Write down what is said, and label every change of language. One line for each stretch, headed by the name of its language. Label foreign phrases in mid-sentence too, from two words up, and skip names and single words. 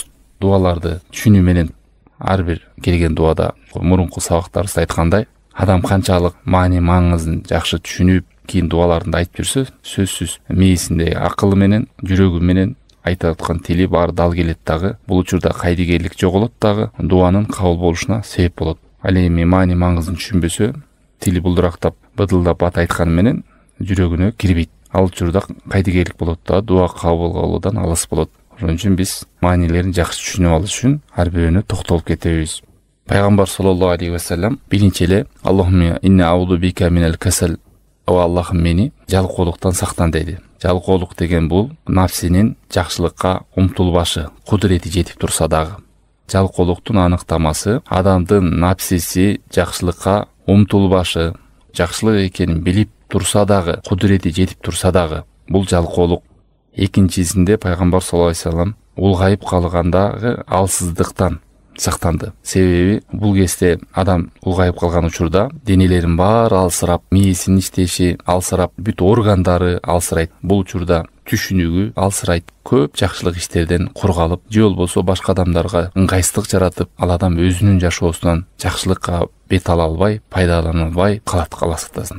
Kyrgyz: Дуаларды түшүнүү менен ар бир келген дуада мурунку сабактарыбызда айткандай, адам канчалык маани маңызын жакшы түшүнүп, кийин дуаларында айтып жүрсө, сөзсүз мээсинде акылы менен, жүрөгү менен айта аткан тили баары дал келет дагы, бул учурда кайдыгерлик жоголот дагы, дуанын кабыл болушуна себеп болот. Ал эми маани маңызын түшүнбөсө, тили булдурактап, быдылдап бат айтканы менен жүрөгүнө кирбейт. Ал учурда кайдыгерлик болот да, дуа кабыл болуудан алыс болот. Ошон үчүн биз маанилерин жакшы түшүнүп алыш үчүн ар бирөөнө токтолуп кетебиз. Пайгамбар
Arabic: صلى الله عليه وسلم
Kyrgyz: биринчи эле
Arabic: اللهم إني أعوذ بك من الكسل,
Kyrgyz: о Аллахым мени жалкоолуктан сактан деди. Жалкоолук деген бул нафсинин жакшылыкка умтулбашы, кудурети жетип турса дагы. Жалкоолуктун аныктамасы адамдын нафсиси жакшылыкка умтулбашы, жакшылык экенин билип турса дагы, кудурети жетип турса дагы, бул жалкоолук. Экинчисинде Пайгамбар
Arabic: صلى الله عليه وسلم
Kyrgyz: улгайып калгандагы алсыздыктан сактанды. Себеби бул кезде адам улгайып калган учурда денелерин баары алсырап, мээсинин иштеши алсырап, бүт органдары алсырайт. Бул учурда түшүнүгү алсырайт. Көп жакшылык иштерден кургалып, же болбосо башка адамдарга ыңгайсыздык жаратып, ал адам өзүнүн жашоосунан жакшылыкка бет ала албай, пайдалана албай калат каласытасын.